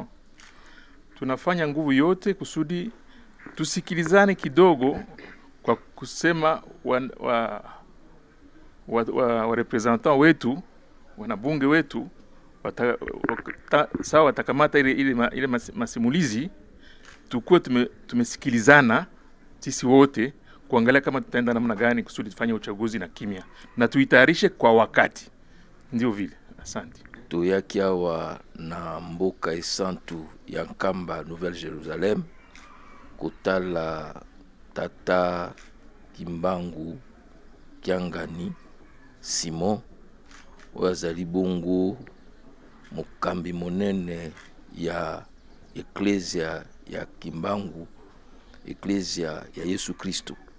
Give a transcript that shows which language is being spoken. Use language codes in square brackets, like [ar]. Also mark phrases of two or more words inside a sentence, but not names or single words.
[sw] Tunafanya nguvu yote kusudi tusikilizane kidogo kwa kusema wa representant wetu, wanabunge wetu sawa watakamata ile masimulizi, tukue tumesikilizana sisi wote kuangalia kama tutaenda namna gani kusudi tufanye uchaguzi na kimya na tuitayarishe kwa wakati. Ndio vile. Asante. [ln] Tuyaki awa na mboka esantu ya Nkamba Nouvelle Jerusalem kotala tata Kimbangu Kiangani Simon oyo azali bongo mokambi monene ya Ecclesia ya Kimbangu, Ecclesia ya Yesu Kristo.